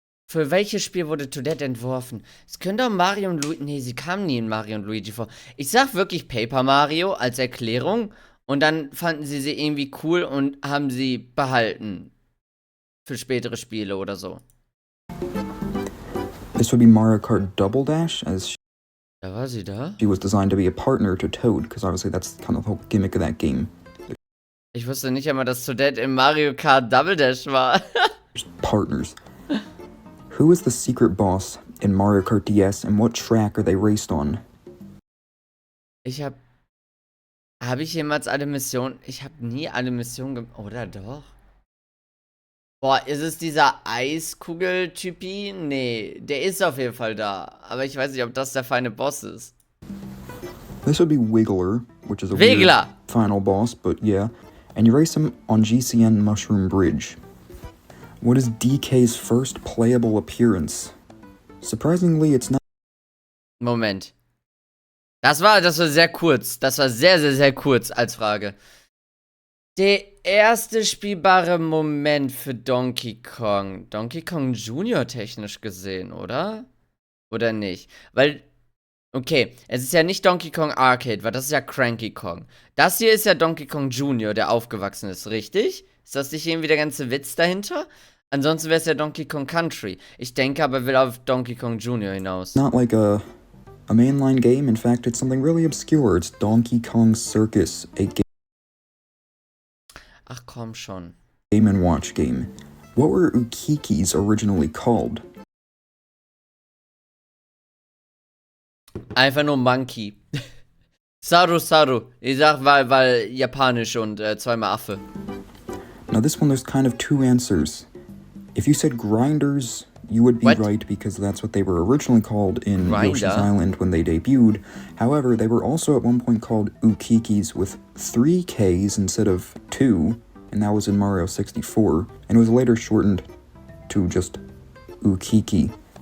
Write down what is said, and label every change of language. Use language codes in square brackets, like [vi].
[de] Für welches Spiel wurde Toadette entworfen? Es könnte auch Mario und Luigi. Nee, sie kamen nie in Mario und Luigi vor. Ich sag wirklich Paper Mario als Erklärung. Und dann fanden sie irgendwie cool und haben sie behalten. Für spätere Spiele oder so. [en] This would be Mario Kart Double Dash, as [de] Da war sie da? [en] she was designed to be a partner to Toad, because obviously that's kind of the whole gimmick of that game. [de] Ich wusste nicht einmal, dass Toadette im Mario Kart Double Dash war. [en] Partners. Who is the secret boss in Mario Kart DS, and what track are they raced on? [de] Habe ich jemals alle Missionen? Ich habe nie alle Missionen gemacht. Oder doch? Boah, ist es dieser Eiskugel-Typi? Nee, der ist auf jeden Fall da. Aber ich weiß nicht, ob das der feine Boss ist. [en] This would be Wiggler, which is a Wiggler! weird final boss, but yeah. And you race him on GCN Mushroom Bridge. What is DK's first playable appearance? Surprisingly, it's not. [de] Moment. Das war sehr kurz. Das war sehr, sehr, sehr kurz als Frage. Der erste spielbare Moment für Donkey Kong. Donkey Kong Junior technisch gesehen, oder? Oder nicht? Weil, okay, es ist ja nicht Donkey Kong Arcade, weil das ist ja Cranky Kong. Das hier ist ja Donkey Kong Junior, der aufgewachsen ist, richtig? Ist das nicht irgendwie der ganze Witz dahinter? Ansonsten wäre es ja Donkey Kong Country. Ich denke aber, er will auf Donkey Kong Junior hinaus. [en] Not like a mainline game. In fact, it's something really obscure. It's Donkey Kong Circus, a [de] Ach komm schon. [en] Game & Watch game. What were Ukikis originally called? [de] Einfach nur Monkey. Saru Saru. Ich sag, weil japanisch und zweimal Affe. [en] Now this one, there's kind of two answers. If you said grinders, you would be right, because that's what they were originally called in Yoshi's Island when they debuted. However, they were also at one point called Ukikis with 3 Ks instead of 2, and that was in Mario 64, and it was later shortened to just Ukiki.